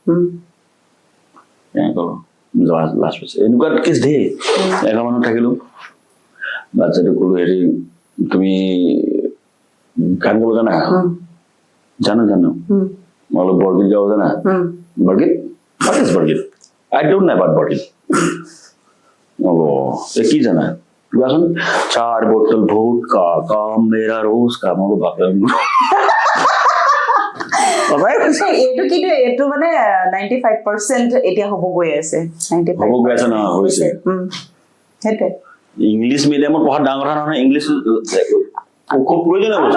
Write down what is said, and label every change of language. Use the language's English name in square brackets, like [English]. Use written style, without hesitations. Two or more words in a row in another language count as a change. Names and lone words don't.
[Assamese] লাষ্ট পিছে এনেকুৱা কেছ দেই এঘৰ মানুহ থাকিলো বাচ্চাটো ক'লো হেৰি তুমি গান গাব জানা জানো মই অলপ বৰগীত গাব জানা বৰগীত [English] I don't know about [Assamese] বৰগীত কি জানা কোৱাচোন [Hindi] 4 बोतल वोडका काम मेरा रोज का [Assamese] মই বাপৰে এইটো কিন্তু এইটো মানে 95% এতিয়া হ'ব গৈ আছে 95% হ'ব গৈ আছে না হৈছে সেইটোৱে ইংলিছ মিডিয়ামত পঢ়া ডাঙৰ কথা নহয় ইংলিছ খুব প্ৰয়োজন আছে